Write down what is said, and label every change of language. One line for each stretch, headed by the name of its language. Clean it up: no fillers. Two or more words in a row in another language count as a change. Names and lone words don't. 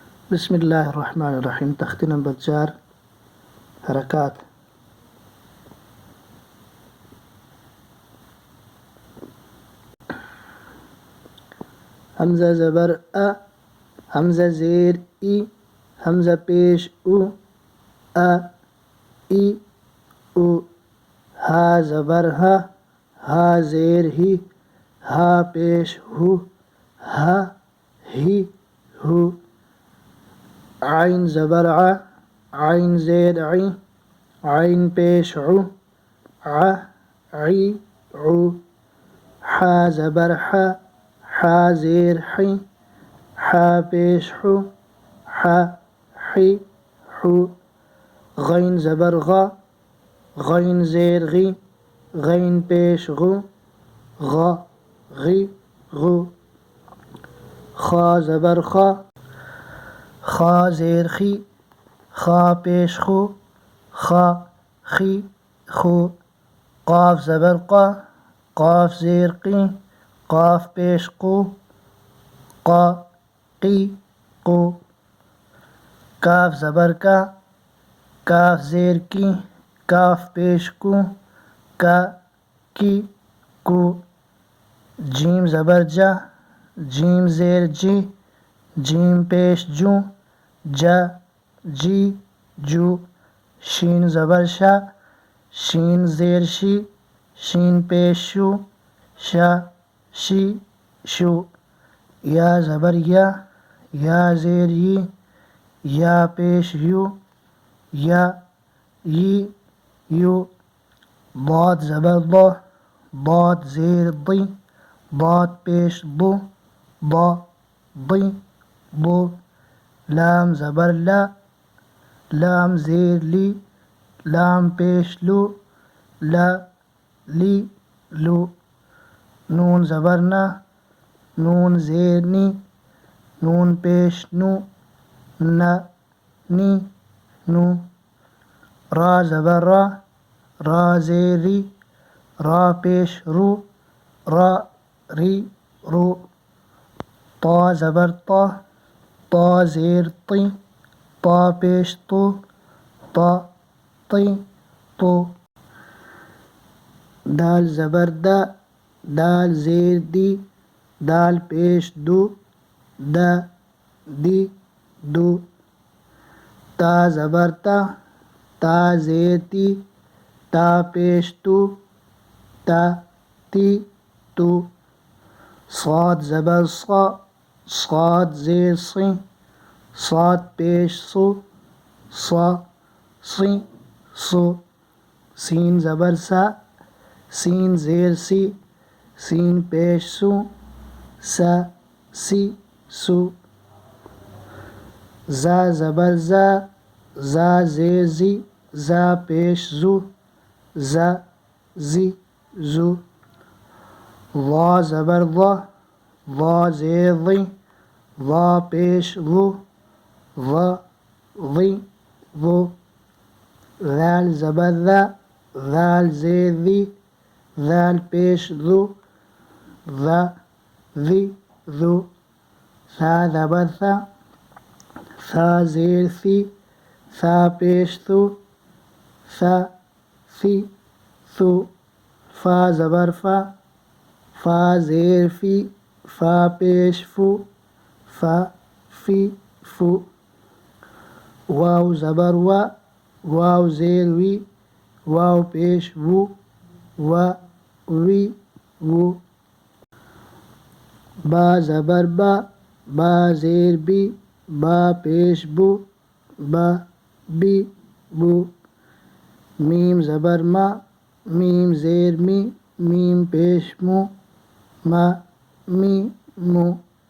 Arabic: بسم الله الرحمن الرحیم.
Urdu: تختی نمبر 4 حرکات. حمزہ زبر ا، حمزہ زیر ای، حمزہ پیش او، ا ای او. ہا زبر ہا، ہا زیر ہی، ہا پیش ہو، ہا ہی ہو. عین زبر ع، عین زیر عی، عین پیش عو، ع عی عو. حا زبر حا، حا زیر حی، حا پیش حو، حا حی حو. غین زبر غا، غین زیر غی، غین پیش غو، غا غی غو. خا زبر خا، خا زیر خی، خا پیش خو، خا خی خو. قاف زبر قا، قاف زیر قی، قاف پیش قو، قا قی قو. کاف زبر کا، کاف زیر کی، کاف پیش کو، کا کی کو. جیم زبر جا، جیم زیر جی، جیم پیش جو، جا جی جو. شین زبر شا، شین زیر شی، شین پیش شو، شا شی شو. یا زبر یا، یا زیر یی، یا پیش یو، یا یی یو. ضاد زبر ضا، ضاد زیر ضی، ضاد پیش ضو، ضا ضی ضو. لام زبر لا، لام زیر لی، لام پیش لو، لا لی لو. نون زبر نا، نون زیر نی، نون پیش نو، نا نی نو. را زبر را، را زیر ری، را پیش رو، را ری رو. طا زبر طا، طا زیر طی، طا پیش طو، طا طی طو. دال زبر دا، دال زیر دی، دال پیش دو، دا دی دو. تا زبر تا، تا زیر تی، تا پیش تو، تا تی تو. صاد زبر صا، صاد زیر صی، صاد پیش سو، صا صی سو. سین زبر سا، سین زیر سی، سین پیش سو، سا سی سو. زا زبر زا، زا زیر زی، زا پیش زو، زا زی زو. ضا زبر ضا، ضا زیر ضی، ضا پیش ضو، ضا ضی ضو. ذال زبر ذا، ذال زیر ذی، ذال پیش ذو، ذا ذی ذو. ثا زبر ثا، ثا زیر ثی، ثا پیش ثو، ثا ثی ثو. فا زبر فا، فا زیر فی، فا پیش فو، فا فی فو. واو زبر وا، واو زیر وی، واو پیش وو، وا وی وو. با زبر با، با زیر بی، با پیش بو، با بی بو. میم زبر ما، میم زیر می، میم پیش مو، ما می مو.